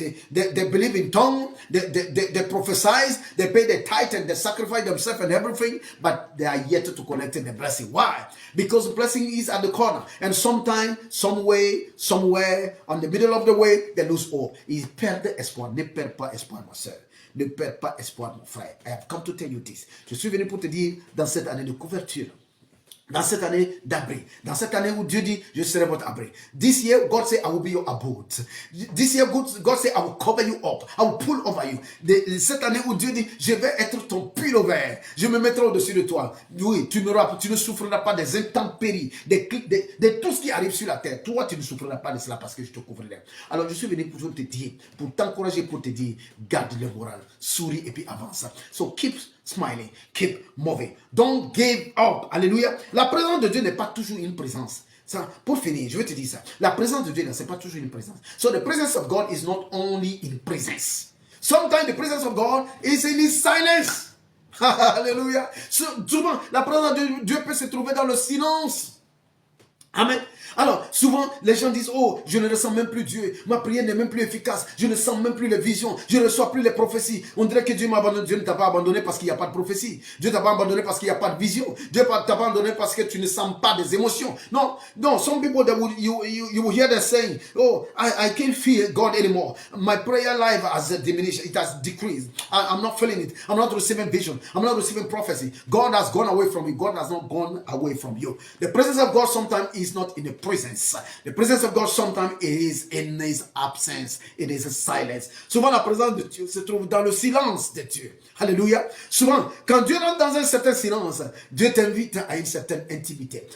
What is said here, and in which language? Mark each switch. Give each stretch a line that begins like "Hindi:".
English: They believe in tongue. They prophesy. They pay the tithe and they sacrifice themselves and everything. But they are yet to collect the blessing. Why? Because the blessing is at the corner. And sometime, some way, somewhere, on the middle of the way, they lose hope.
French: Ils perdent espoir. Ne perds pas espoir, ma soeur. Ne perds pas espoir, mon frère.
English: I have come to tell you this.
French: Je suis venu pour te dire, dans cette année de couverture, dans cette année d'abri, dans cette année où Dieu dit, je serai votre abri.
English: This year, God said, I will be your abode. This year, God said, I will cover you up. I will pull over you.
French: Cette année où Dieu dit, je vais être ton pullover. Je me mettrai au-dessus de toi. Oui, tu ne souffriras pas des intempéries, de tout ce qui arrive sur la terre. Toi, tu ne souffriras pas de cela parce que je te couvrirai. Alors, je suis venu pour te dire, pour t'encourager, pour te dire, garde le moral, souris et puis avance.
English: So, keep smiling, keep moving. Don't give up. Alléluia.
French: La présence de Dieu n'est pas toujours une présence. Ça, pour finir, je vais te dire ça. La présence de Dieu, ce n'est pas toujours une présence.
English: So the presence of God is not only in presence. Sometimes the presence of God is in his silence. Alléluia.
French: Souvent, la présence de Dieu peut se trouver dans le silence. Amen. Alors, souvent, les gens disent, oh, je ne ressens même plus Dieu. Ma prière n'est même plus efficace. Je ne sens même plus les visions. Je ne reçois plus les prophéties. On dirait que Dieu m'a abandonné. Dieu ne t'a pas abandonné parce qu'il n'y a pas de prophétie. Dieu ne t'a pas abandonné parce qu'il n'y a pas de vision. Dieu ne t'a pas abandonné parce que tu ne sens pas des émotions. Non, non.
English: Some people that you will hear them saying, oh, I can't feel God anymore. My prayer life has diminished. It has decreased. I'm not feeling it. I'm not receiving vision. I'm not receiving prophecy. God has gone away from me. God has not gone away from you. The presence of God sometimes is not in the presence. The presence of God sometimes is in his absence. It is a silence.
French: Souvent la présence de Dieu se trouve dans le silence de Dieu. Alléluia. Souvent, quand Dieu rentre dans un certain silence, Dieu t'invite à une certaine intimité.